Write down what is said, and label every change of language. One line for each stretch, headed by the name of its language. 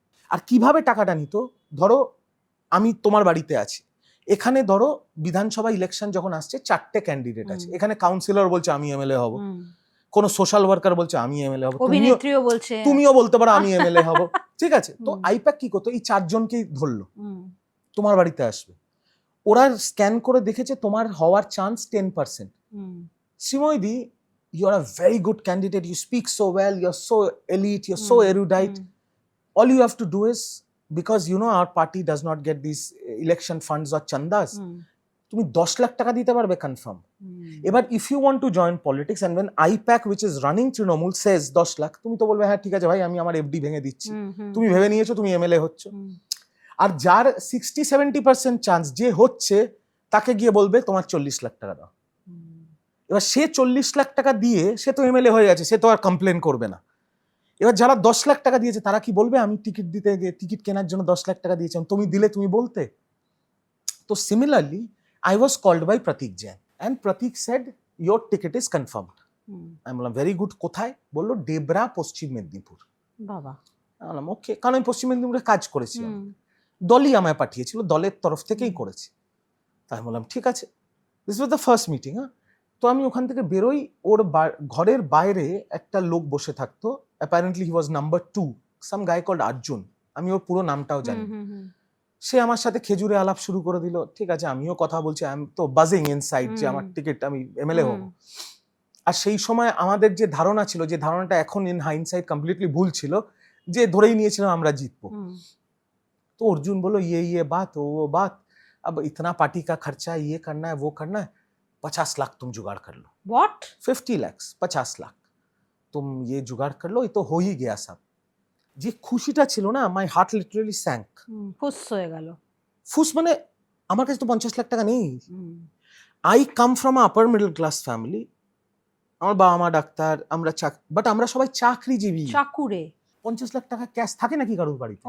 Bangla: আর কিভাবে টাকাটা নিত, ধরো আমি তোমার বাড়িতে আছি, এখানে ধরো বিধানসভা ইলেকশন যখন আসছে, 4টে ক্যান্ডিডেট আছে, এখানে কাউন্সিলর বলছে আমি এমএলএ হব, কোন সোশ্যাল ওয়ার্কার বলছে আমি এমএলএ হব, তুমিও বলতে পারো আমি এমএলএ হব, ঠিক আছে? তো আইপ্যাক কি করতো, এই 4জনকেই ধরলো, তোমার বাড়িতে আসবে, ওরা স্ক্যান করে দেখেছে তোমার হওয়ার chance 10%.
English: শ্রীময়দি, you are a very good candidate, you speak so well, you're so elite, you're so erudite. All you have to do is, because you know our party does not get these election funds or chandas,
Bangla: তুমি 10 লাখ টাকা দিতে পারবে confirm. এবার
English: if you want to join politics and when IPAC which is running Trinamool says 10 lakh,
Bangla: তুমি তো বলবে হ্যাঁ ঠিক আছে ভাই, আমি আমার এফডি ভেঙে দিচ্ছি. তুমি ভেবে নিয়েছো তুমি এমএলএ হচ্ছ. আর যার 60-70% চান্স যে হচ্ছে, তাকে গিয়ে বলবে তোমার 40 লাখ টাকা দাও. এবার সে 40 লাখ টাকা দিয়ে সে তো এমএলএ হয়ে গেছে, সে তো আর কমপ্লেন করবে না. এবার যারা 10 লাখ টাকা দিয়েছে তারা কি বলবে আমি টিকিট দিতে গিয়ে টিকিট কেনার জন্য 10 লাখ টাকা দিয়েছিলাম, তুমি দিলে তুমি বলতে?
English: তো similarly I was called by Pratik Jain and Pratik said your ticket is confirmed.
Bangla: আমি বললাম
English: very good,
Bangla: কোথায়? বললো ডেবরা, পশ্চিম মেদিনীপুর. বাবা, আমি বললাম ওকে, কারণ আমি পশ্চিম মেদিনীপুরে কাজ করেছি, দলই আমায় পাঠিয়েছিল, দলের তরফ থেকেই করেছি. তাই আমি বললাম ঠিক আছে,
English: This was the first meeting.
Bangla: তো আমি ওখান থেকে বেরোই, ওর ঘরের বাইরে একটা লোক বসে থাকতো,
English: apparently he was number 2, some guy called Arjun,
Bangla: আমি ওর পুরো নামটাও জানি. সে আমার সাথে খেজুরে আলাপ শুরু করে দিল. ঠিক আছে, আমিও কথা বলছি,
English: I am তো buzzing inside
Bangla: যে আমার টিকিট, আমি এমএলএ হব. আর সেই সময় আমাদের যে ধারণা ছিল, যে ধারণাটা এখন
English: in hindsight completely
Bangla: ভুল ছিল, যে ধরেই নিয়েছিলাম আমরা জিতবো. তো অর্জুন বললো
Hindi: ये बात वो बात, अब इतना पार्टी का खर्चा, ये करना है वो करना है, 50 लाख तुम जुगाड़ कर लो.
English: What?
Hindi: 50 लाख, 50 लाख तुम ये जुगाड़ कर लो, ये तो हो ही गया सब.
Bangla: যে খুশিটা ছিল না,
English: My heart literally sank.
Bangla: ফুস হয়ে গেল. ফুস মানে আমার কাছে তো 50 লাখ টাকা নেই.
English: I come from upper middle class family.
Bangla: আমার বাবা মা ডাক্তার, আমরা বাট আমরা সবাই চাকরিজীবী. চাকুরে 50 লাখ টাকা ক্যাশ থাকে নাকি কারোর বাড়িতে?